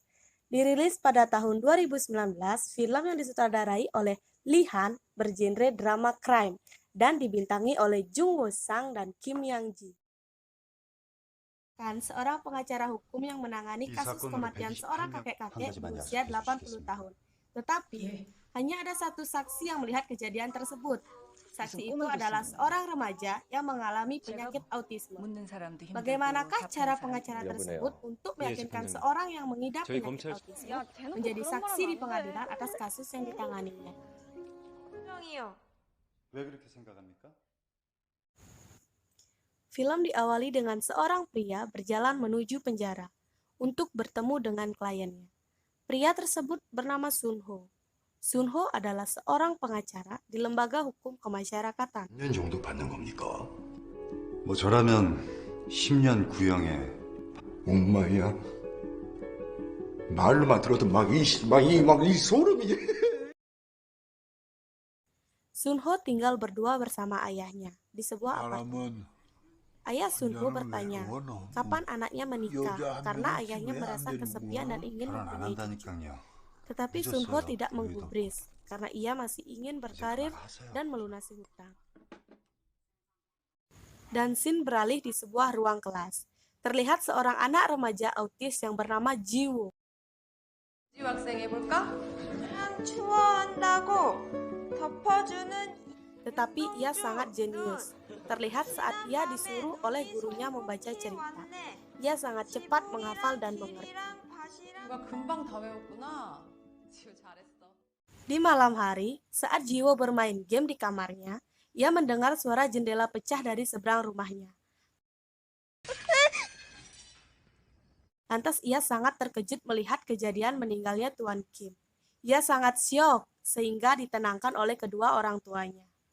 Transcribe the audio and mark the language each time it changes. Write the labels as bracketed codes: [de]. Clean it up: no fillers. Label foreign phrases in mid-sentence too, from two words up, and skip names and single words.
[id] Dirilis pada tahun 2019, film yang disutradarai oleh Lee Han bergenre [en] drama crime [id] dan dibintangi oleh Jung Woo Sang dan Kim Yang Ji. Seorang pengacara hukum yang menangani [ko] 이 [id] kasus [ko] 사건으로 [id] kematian seorang [ko] 128명 한 [id] kakek-kakek [ko] 가지만 [id] berusia [ko] 약속해 [id] 80 [ko] 주시겠습니까? [id] tahun. Tetapi, hanya ada satu saksi yang melihat kejadian tersebut. Saksi itu adalah seorang remaja yang mengalami penyakit autisme. [ko] 묻는 사람도 힘들고 [id] Bagaimanakah [ko] 답하는 [id] cara [ko] 사람도 [id] pengacara [ko] 힘들고. [id] tersebut untuk [ko] 예, [id] meyakinkan [ko] 재판장님. [id] seorang yang mengidap [ko] 저희 [id] penyakit [ko] 검찰 [id] autisme [ko] 야, 대놓고 [id] menjadi [ko] 그런 말 [id] saksi [ko] 하면 [id] di [ko] 안 [id] pengadilan [ko] 돼. [id] atas kasus yang ditanganinya? [ko] 분명히요. 왜 그렇게 생각합니까? [id] Film diawali dengan seorang pria berjalan menuju penjara untuk bertemu dengan kliennya. Pria tersebut bernama Sun Ho. Sun Ho adalah seorang pengacara di lembaga hukum kemasyarakatan. [ko] 10년 정도 받는 겁니까? 뭐 저라면 10년 구형에 엄마야 말로만 들어도 막이 소름이. [id] Sun Ho tinggal berdua bersama ayahnya di sebuah apartemen. Ayah Sun Ho bertanya, kapan anaknya menikah karena ayahnya merasa kesepian dan ingin [ko] 결혼 안 [id] mempunyai cucu. [ko] 한다니까요. [id] Tetapi Sun Ho tidak menggubris karena ia masih ingin berkarir dan melunasi hutang. Dan scene beralih di sebuah ruang kelas. Terlihat seorang anak remaja autis yang bernama Jiwoo. [ko] 지우 학생 해볼까? 난 추워한다고 덮어주는 [id] Tetapi ia sangat jenius. Terlihat saat ia disuruh oleh gurunya membaca cerita. Ia sangat cepat menghafal dan mengerti. [ko] 누가 금방 다 외웠구나. 지우 잘했어. [id] Di malam hari, saat Jiwo bermain game di kamarnya, ia mendengar suara jendela pecah dari seberang rumahnya. Lantas ia sangat terkejut melihat kejadian meninggalnya Tuan Kim. Ia sangat syok sehingga ditenangkan oleh kedua orang tuanya.